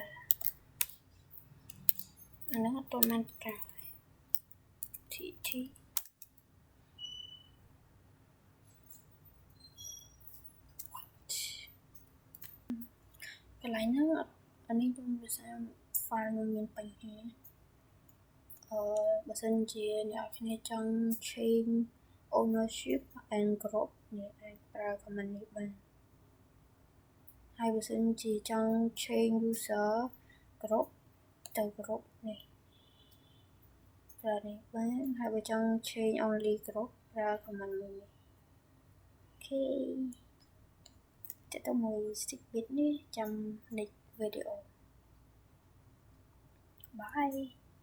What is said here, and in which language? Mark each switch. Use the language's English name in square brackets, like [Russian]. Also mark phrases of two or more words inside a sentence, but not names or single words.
[Khmer] អានោះអត់ទាន់បានប្រើ tt កន្លែងហ្នឹងអានេះខ្ញុំដោយសារ file នឹងមានបញ្ហា បើសិនជាអ្នកគ្នាចង់ [English] change ownership and group [Khmer] អ្នកអាច ប្រើ command នេះបានហើយបើសិនជាចង់ [English] change user group [Khmer] ទៅ group នេះប្រើនេះបានហើយបើចង់ [English] change only group [Khmer] ប្រើ command នេះអូខេតើតើមួយ [English] stick bit [Khmer] នេះចាំ [English] next video bye